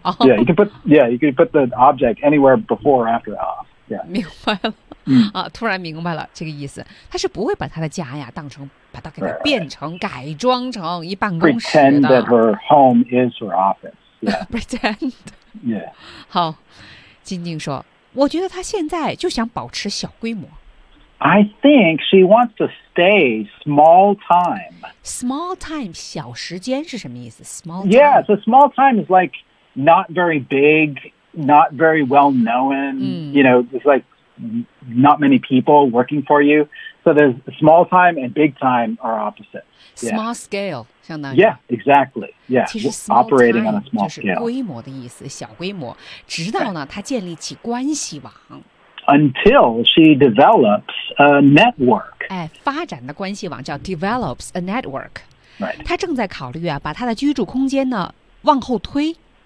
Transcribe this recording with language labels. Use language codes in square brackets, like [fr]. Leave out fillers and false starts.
[en] Oh. Yeah, you can put the object anywhere before or after off.、Yeah. [zh] 明白了、 mm. 啊突然明白了这个意思。他是不会把他的家呀当成把它给它变成 [en] right, right. [zh] 改装成一办公室的。 [en] Pretend that her home is her office.、Yeah. Pretend. Yeah. [zh] 好静静说。我觉得他现在就想保持小规模。 [en] I think she wants to stay small time. [zh] Small time, 小时间是什么意思 ?Small time? [en] Yeah, so small time is like not very big, not very well known,、 mm. you know, it's like not many people working for you. So there's small time and big time are opposite. Small、 yeah. [zh] scale, 相当于。 [en] Yeah, exactly. Yeah, operating on a small scale. [zh] 就是规模的意思，小规模。直到呢，他建立起关系网。 [en] Until she develops a network. [zh] 哎，发展的关系网叫 develops a network. [en] Right. [zh] 他正在考虑啊，把他的居住空间呢往后推。